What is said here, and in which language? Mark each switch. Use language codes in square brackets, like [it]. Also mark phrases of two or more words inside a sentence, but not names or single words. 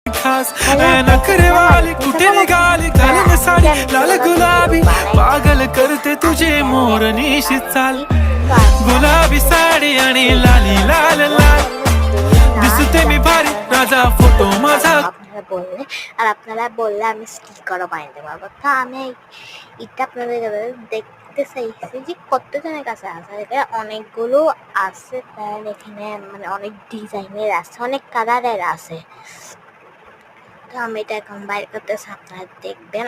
[mr] खास नखरे वाली कुठे निघाली घालून साडी लाल गुलाबी पागल करते तुझे मोरनीशी चाल गुलाबी साडी आणि लाली लाल लाल दिसते मी भारी राजा फोटो माझा [bn] আপনারা বললে আর আপনারা বললে আমি স্টিকারও বানাতে পারবো। তো আমি এটা আপনাদের দেখতে চাইছি যে কতজনের কাছে আছে। এখানে অনেকগুলো আছে, কারণ এখানে মানে অনেক ডিজাইনের আছে, অনেক কালারের আছে। তো আমি এটা এখন বাইর করতেছি, আপনারা দেখবেন।